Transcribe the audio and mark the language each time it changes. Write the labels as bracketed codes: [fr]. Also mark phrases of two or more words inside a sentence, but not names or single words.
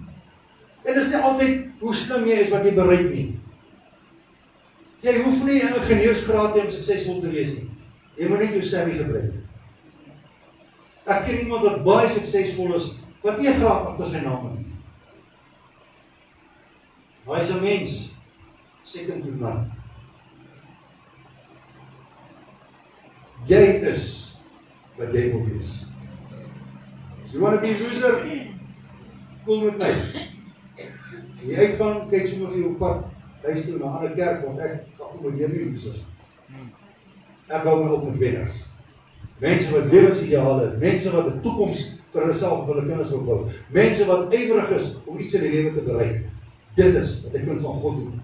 [af] En dit is nie altyd hoe slim jy is wat jy bereik nie. Jy hoef nie 'n ingenieursgraad te hê om suksesvol te wees nie. Jy moet net jou savvy gebruik. Ek ken iemand wat baie suksesvol is, wat nie 'n graad agter sy naam het nie. Hy is 'n mens, [en] second to none. Jy is wat jy moet wees. As you want to be a loser, cool [af] met my. As jy uitgaan, kyk sommer vir jou pad, huis toe na 'n ander kerk, want ek akkommodeer nie losers. Ek hou my op met wenners. Mense wat lewensideale het, mense wat 'n toekoms vir hulle self en vir hulle kinders wil bou. Mense wat ywerig is om iets in die lewe te bereik. Dit is wat 'n kind van God doen.